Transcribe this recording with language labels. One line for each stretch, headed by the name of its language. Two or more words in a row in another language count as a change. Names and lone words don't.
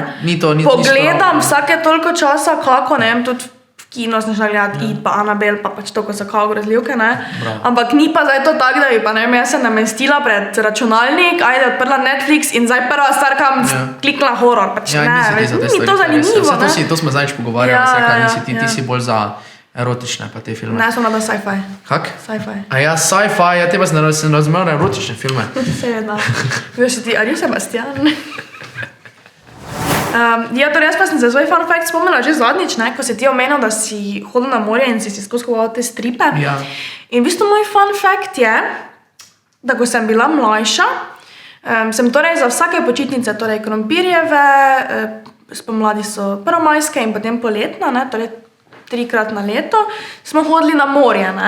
Slovenian: Pogledam vsake toliko časa, kako, ne vem, tudi v kino sem šla gledati It pa Annabelle, pa pač to, ko so kao grozljivke, ne. Ampak ni pa zdaj to tak, da bi pa, ne vem, jaz se namestila pred računalnik, ajde, odprla Netflix in zdaj prva stvar, kam kliknila horor, pač ne, veš, ni to zanimivo, ne. To smo zadnjič pogovarjali, ti si bolj za erotične pa te filme. Ne, sem na sci-fi. Kak? Sci-fi. A ja, sci-fi, ja te pa sem razumel na erotične filme. Seveda. Veš ti, Arijo Sebastian? Ja, torej jaz pa sem za svoj
English: fun fact
Slovenian: spomnila že zadnjič, ne, ko si ti omenil, da si hodil na morje in si skozi kupoval te stripe. Ja. In v bistvu moj
English: fun fact
Slovenian: je, da ko sem bila mlajša, sem torej za vsake počitnice, torej krompirjeve, spomladi so prvomajske in potem poletna, ne, torej 3-krat na leto, smo hodili na morje, ne.